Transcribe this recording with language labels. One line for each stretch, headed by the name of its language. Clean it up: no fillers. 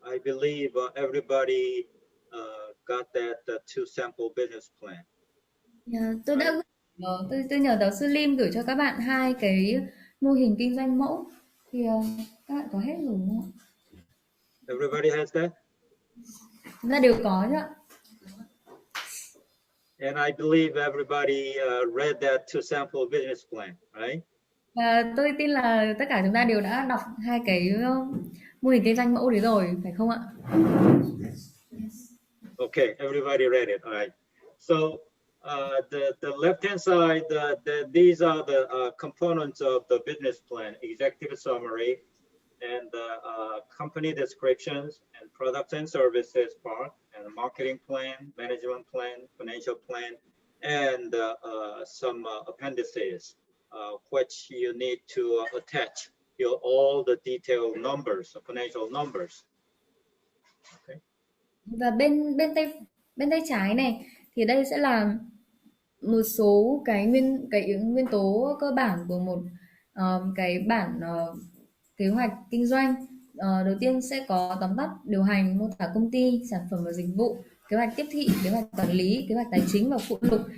English: I believe everybody got that two sample business plan.
Vietnamese: Tôi đã tôi nhờ giáo sư Lim gửi cho các bạn hai cái mô hình kinh doanh mẫu, thì các bạn có hết rồi đúng không ạ?
English: Everybody has that?
Vietnamese: Chúng ta đều có chứ ạ.
English: And I believe everybody read that two sample business plan, right?
Vietnamese: Và tôi tin là tất cả chúng ta đều đã đọc hai cái mô hình kinh doanh mẫu đấy rồi, phải không ạ?
English: Okay, everybody read it. All right. So the left-hand side, these are the components of the business plan: executive summary, and company descriptions, and products and services part, and marketing plan, management plan, financial plan, and some appendices, which you need to attach all the detailed numbers, financial numbers. Okay.
Vietnamese: Và bên tay trái này thì đây sẽ là một số cái nguyên tố cơ bản của một cái bản kế hoạch kinh doanh. Đầu tiên sẽ có tóm tắt điều hành, mô tả công ty, sản phẩm và dịch vụ, kế hoạch tiếp thị, kế hoạch quản lý, kế hoạch tài chính và phụ lục.